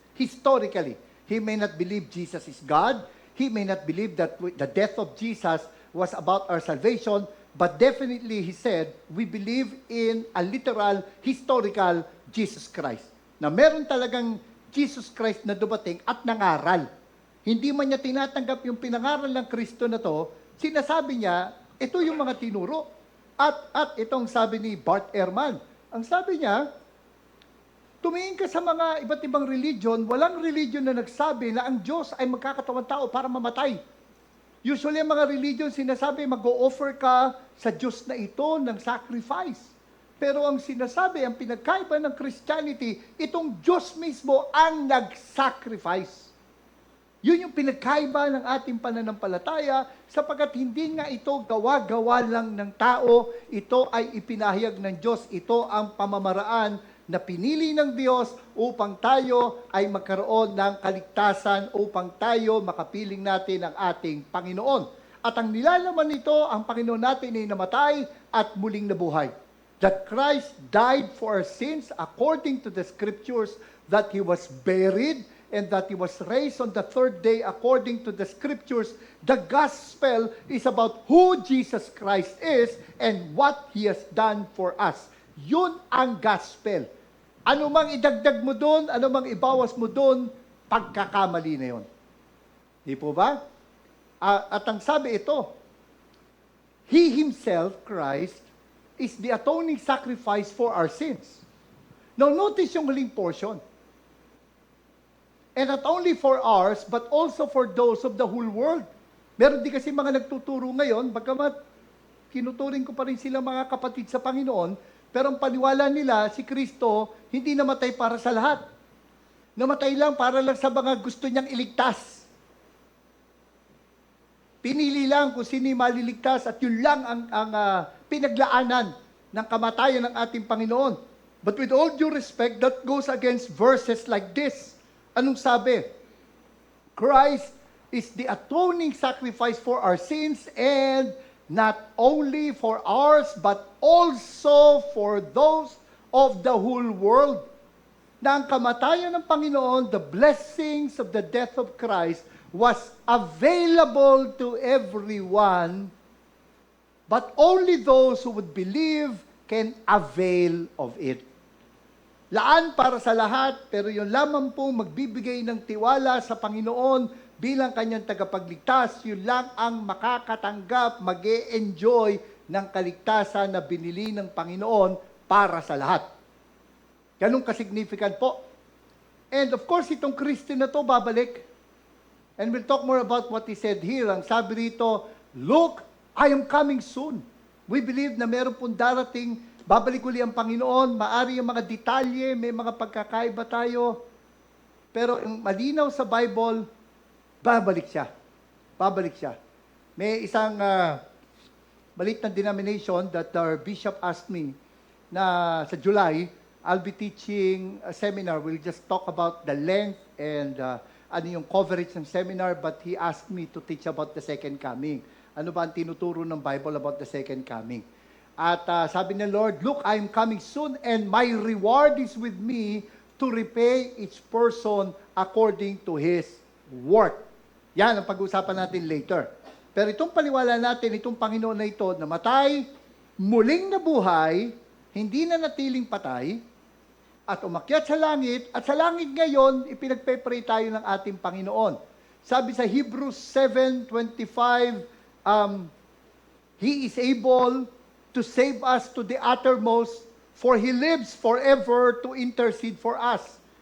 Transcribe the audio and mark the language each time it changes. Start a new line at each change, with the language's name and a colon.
English: Historically, he may not believe Jesus is God. He may not believe that the death of Jesus was about our salvation. But definitely, he said, we believe in a literal, historical Jesus Christ.
Filipino: Na meron talagang Jesus Christ na dumating at nangaral. Hindi man niya tinatanggap yung pinangaral ng Kristo na to, sinasabi niya, ito yung mga tinuro. At itong sabi ni Bart Ehrman, ang sabi niya, tumingin ka sa mga iba't ibang religion, walang religion na nagsabi na ang Diyos ay magkakatawang tao para mamatay. Usually, ang mga religion sinasabi, mag-o-offer ka sa Diyos na ito ng sacrifice. Pero ang sinasabi, ang pinagkaiba ng Christianity, itong Diyos mismo ang nag-sacrifice. Yun yung pinagkaiba ng ating pananampalataya, sapagkat hindi nga ito gawa-gawa lang ng tao, ito ay ipinahayag ng Diyos, ito ang pamamaraan na pinili ng Diyos upang tayo ay magkaroon ng kaligtasan, upang tayo makapiling natin ang ating Panginoon. At ang nilalaman nito, ang Panginoon natin ay namatay at muling nabuhay.
English: That Christ died for our sins according to the Scriptures, that He was buried, and that He was raised on the third day according to the Scriptures. The gospel is about who Jesus Christ is and what He has done for us.
Filipino: Yun ang gospel. Ano mang idagdag mo doon, ano mang ibawas mo doon, pagkakamali na yun. Di po ba? At ang sabi ito,
English: He Himself, Christ, is the atoning sacrifice for our sins. Now notice
Filipino: yung huling portion.
English: And not only for ours, but also for those of the whole world.
Filipino: Meron din kasi mga nagtuturo ngayon, bagamat kinuturing ko pa rin sila mga kapatid sa Panginoon, pero ang paniwala nila, si Kristo, hindi namatay para sa lahat. Namatay lang para lang sa mga gusto niyang iligtas. Pinili lang kung sino maliligtas at yun lang ang pinaglaanan ng kamatayan ng ating Panginoon.
English: But with all due respect, that goes against verses like this.
Filipino: Anong sabi?
English: Christ is the atoning sacrifice for our sins and not only for ours, but also for those of the whole world.
Filipino: Na ang kamatayan ng Panginoon,
English: the blessings of the death of Christ, was available to everyone, but only those who would believe can avail of it.
Filipino: Laan para sa lahat, pero yun lamang po magbibigay ng tiwala sa Panginoon bilang kanyang tagapagligtas, yun lang ang makakatanggap, mag-e-enjoy ng kaligtasan na binili ng Panginoon para sa lahat. Ganun ka-significant po.
English: And of course,
Filipino: itong Christian na to babalik.
English: And we'll talk more about what he said here.
Filipino: Ang sabi rito,
English: look, I am coming soon. We believe
Filipino: na meron pong darating, babalik uli ang Panginoon, maari yung mga detalye, may mga pagkakaiba tayo. Pero ang malinaw sa Bible, babalik siya. Babalik siya. May isang maliit na
English: denomination that our bishop asked me na sa July, I'll be teaching a seminar. We'll just talk about the length and
Filipino: ano yung coverage ng
English: seminar, but he asked me to teach about the second coming.
Filipino: Ano ba ang tinuturo ng
English: Bible about the second coming?
Filipino: At sabi ng
English: Lord, look, I am coming soon and my reward is with me to repay each person according to his work.
Filipino: Yan ang pag-uusapan natin later. Pero itong paniwala natin, itong Panginoon na ito, namatay, muling nabuhay, hindi na natiling patay, at umakyat sa langit, at sa langit ngayon, ipinagpe-pray tayo ng ating Panginoon. Sabi sa
English: Hebrews 7:25, He is able to save us to the uttermost, for He lives forever to intercede for us.